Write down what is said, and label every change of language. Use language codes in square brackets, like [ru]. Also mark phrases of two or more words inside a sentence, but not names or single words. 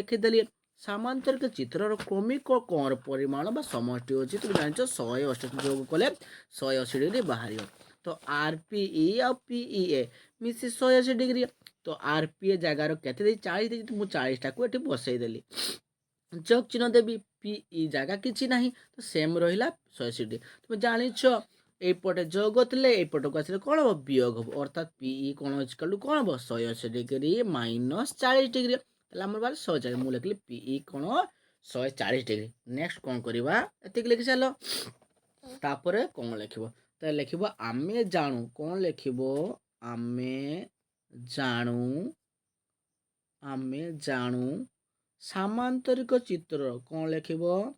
[or] ଲେଖିଦେଲି ସାମାନ୍ତରିକ ଚିତ୍ରର କ୍ରମିକ କୋଣର ପରିମାଣ ବା ସମଷ୍ଟି ହେଉଛି ତୁମେ ଜାଣିଛ 180 ଯୋଗ କଲେ 180 ଡିଗ୍ରୀ ବାହାରିବ ତ RPE ଆଉ PEA ମିଶି 180 ଡିଗ୍ରୀ ତ RPA ଜାଗାର କେତେ ଦେଇ 40 ଦେଇଛି ମୁଁ 40ଟାକୁ ଏଠି ବସେଇ ଦେଲି ଯୋଗ ଚିହ୍ନ ଦେବି PE ଜାଗା କିଛି ନାହିଁ ତ ସେମ୍ ରହିଲା 180 ଡିଗ୍ରୀ ତୁମେ ଜାଣିଛ এইপটে যোগ ଥିଲେ এইপଟକୁ ଆସିଲେ କ'ଣ ହେବ ବିୟୋଗ ହେବ ଅର୍ଥାତ୍ PE କ'ଣ [en] equal to [or] କ'ଣ ହେବ 180 ଡିଗ୍ରୀ ମାଇନସ୍ 40 ଡିଗ୍ରୀ ତାହେଲେ ଆମର ବାହାରିଲା 140 ମୁଁ ଲେଖିଲି PE କ'ଣ 140 ଡିଗ୍ରୀ ନେକ୍ସଟ କ'ଣ କରିବା ଏତିକି ଲେଖି ସାରିଲ ତାପରେ କ'ଣ ଲେଖିବ ତାହେଲେ ଲେଖିବ ଆମେ ଜାଣୁ କ'ଣ ଲେଖିବ ଆମେ ଜାଣୁ ସାମାନ୍ତରିକ ଚିତ୍ରର କ'ଣ ଲେଖିବ